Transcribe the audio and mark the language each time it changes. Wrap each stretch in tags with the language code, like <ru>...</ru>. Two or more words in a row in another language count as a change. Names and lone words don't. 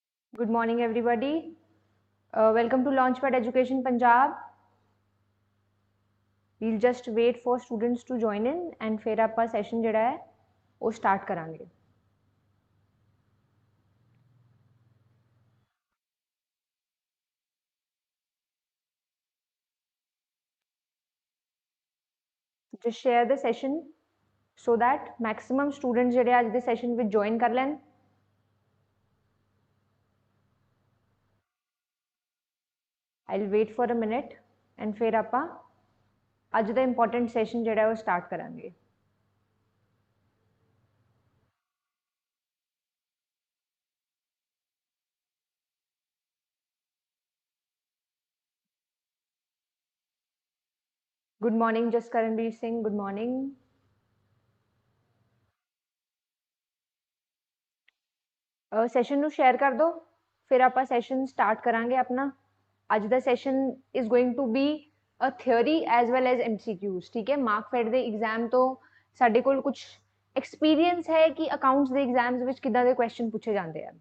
<en>Good morning, everybody. Welcome to LaunchPad Education Punjab. We'll just wait for students to join in and</en> <pa>ਫਿਰ ਆਪਾਂ session ਜਿਹੜਾ ਹੈ ਉਹ start ਕਰਾਂਗੇ.</pa> <en>Just share the session so that maximum students</en> <pa>ਜਿਹੜੇ ਅੱਜ ਦੇ session ਵਿੱਚ join ਕਰ ਲੈਣ.</pa> <en>I'll wait for a minute and</en> <pa>फिर ਆਪਾਂ ਅੱਜ ਦਾ important session ਜਿਹੜਾ ਹੈ ਉਹ start ਕਰਾਂਗੇ.</pa> <en>Good morning, Jaskaranveer Singh. Good morning.</en> <pa>ਸੈਸ਼ਨ ਨੂੰ ਸ਼ੇਅਰ ਕਰ ਦਿਓ, ਫਿਰ ਆਪਾਂ ਸੈਸ਼ਨ ਸਟਾਰਟ ਕਰਾਂਗੇ ਆਪਣਾ. ਅੱਜ ਦਾ</pa> <en>session is going to be a theory as well as MCQs.</en> <pa>ਠੀਕ ਹੈ, ਮਾਰਕਫੈਡ ਦੇ ਐਗਜ਼ਾਮ ਤੋਂ ਸਾਡੇ ਕੋਲ ਕੁਝ ਐਕਸਪੀਰੀਅੰਸ ਹੈ ਕਿ ਅਕਾਊਂਟਸ ਦੇ ਐਗਜ਼ਾਮਸ ਵਿੱਚ ਕਿੱਦਾਂ ਦੇ ਕੁਐਸਚਨ ਪੁੱਛੇ ਜਾਂਦੇ ਆ.</pa>